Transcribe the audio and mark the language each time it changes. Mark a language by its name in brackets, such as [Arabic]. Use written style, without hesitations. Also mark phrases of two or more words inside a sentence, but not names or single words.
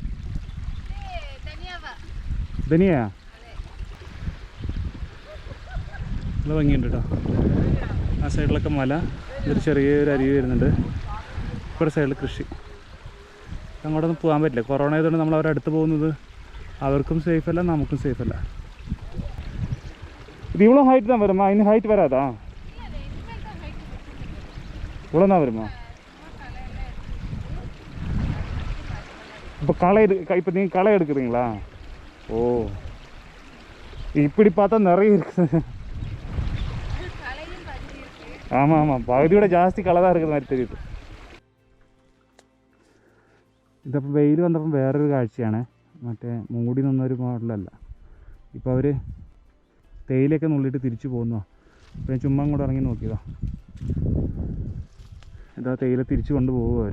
[Malayalam] ധനിയാ? നല്ല ഭംഗിയുണ്ട് കേട്ടോ. ആ സൈഡിലൊക്കെ മല, ഒരു ചെറിയൊരു അരുവി വരുന്നുണ്ട്. ഇവിടെ സൈഡിൽ കൃഷി. അങ്ങോട്ടൊന്നും പോകാൻ പറ്റില്ല, കൊറോണ ആയതുകൊണ്ട് നമ്മൾ അവരുടെ അടുത്ത് പോകുന്നത് അവർക്കും സേഫല്ല, നമുക്കും സേഫല്ല. ഇത് ഇവളും ഹൈറ്റ് [Tamil] தான் வருமா? இன்னும் ஹைட் வராதா? இவ்வளோ தான் வருமா? இப்போ இப்போ நீங்கள் களை எடுக்கிறீங்களா? ஓ, இப்படி பார்த்தா நிறைய இருக்குது. ஆமாம் ஆமாம், பகுதியோட ஜாஸ்தி களை தான் இருக்கிற மாதிரி தெரியுது. [Malayalam] ഇതപ്പോൾ വെയിൽ വന്നപ്പം വേറൊരു കാഴ്ചയാണ്. മറ്റേ മൂടി നിന്നൊരു മോഡലല്ല. ഇപ്പോൾ അവർ തേയിലൊക്കെ നുള്ളിയിട്ട് തിരിച്ചു പോകുന്നു. അപ്പോൾ ഞാൻ ചുമ്മാ കൂടെ ഇറങ്ങി നോക്കിയതാ. ഇതാ തേയില തിരിച്ചു കൊണ്ടുപോകും അവർ.